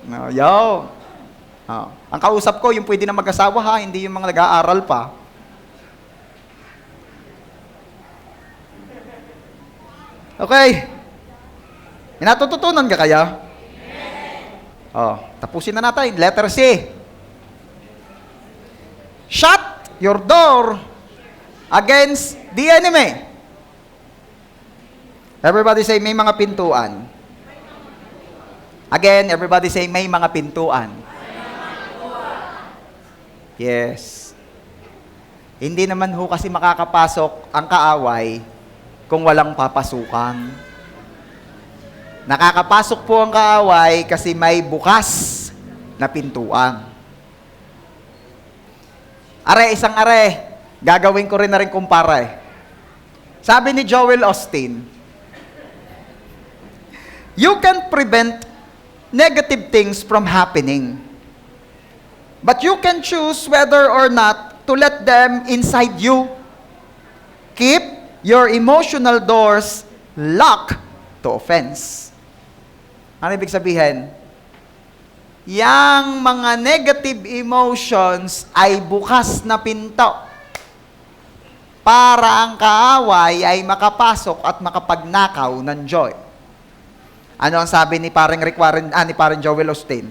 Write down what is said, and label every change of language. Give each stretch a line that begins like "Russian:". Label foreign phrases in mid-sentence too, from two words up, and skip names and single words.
Filipino: Ang kausap ko, yung pwede na mag-asawa ha, hindi yung mga nag-aaral pa. Okay. May natututunan ka kaya? Tapusin na natin. Letter C.
English: Shut your door against the enemy. Everybody say,
Filipino: may mga pintuan.
English: Again, everybody say,
Filipino: may mga pintuan. Yes. Hindi naman ho kasi makakapasok ang kaaway kung walang papasukan. Nakakapasok po ang kaaway kasi may bukas na pintuan. Isang gagawin ko rin na rin kumpara. Sabi ni Joel Osteen,
English: you can prevent negative things from happening, but you can choose whether or not to let them inside you. Keep your emotional doors locked to offense.
Filipino: Ano ibig sabihin? Yang mga
English: negative emotions
Filipino: ay bukas na pinto para ang kaaway ay makapasok at makapagnakaw ng joy. Ano ang sabi ni parang Rick Warren, ni parang Joel Osteen?